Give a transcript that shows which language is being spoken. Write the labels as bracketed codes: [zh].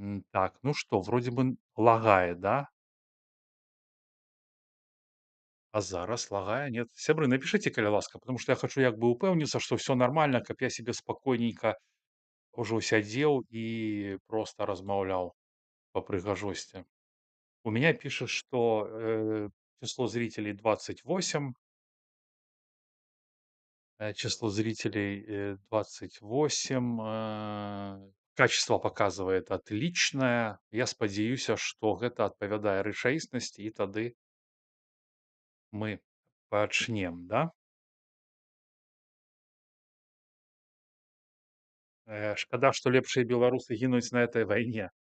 [ru] Так, ну што, вроде бы лагае, да? [be] А зараз лагае? Нет? Сябры, напишите, калі ласка, [ru] потому что [be] я хочу як бы упэўніцца, што ўсё нармальна, каб я себе спакойненько ўжо сядзеў і проста размаўляў па прыгажосці. [ru] У меня пишет, что число зрителей 28, число зрителей 28, качество показывает отличное. [be] Я спадзяюся, что гэта адпавядае рэчаіснасці, і тады мы пачнем, да? Шкада, што лепшыя беларусы гінуць на этой вайне.